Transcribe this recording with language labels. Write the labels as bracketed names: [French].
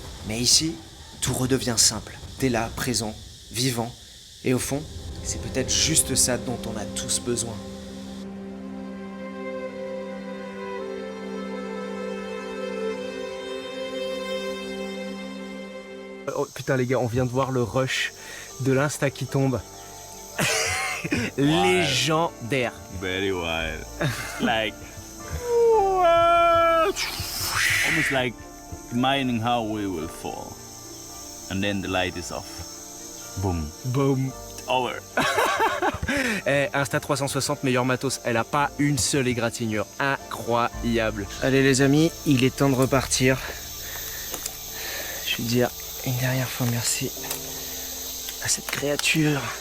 [French] Mais ici, tout redevient simple. T'es là, présent, vivant, et au fond, c'est peut-être juste ça dont on a tous besoin. Oh putain les gars, on vient de voir le rush de l'Insta qui tombe. Légendaire. [English] Very wild. Like almost like imagining how we will fall. And then the light is off. Boom. Boom. Over. [French] Insta 360 meilleur matos, elle a pas une seule égratignure. Incroyable. Allez les amis, il est temps de repartir. Je vais dire une dernière fois merci à cette créature.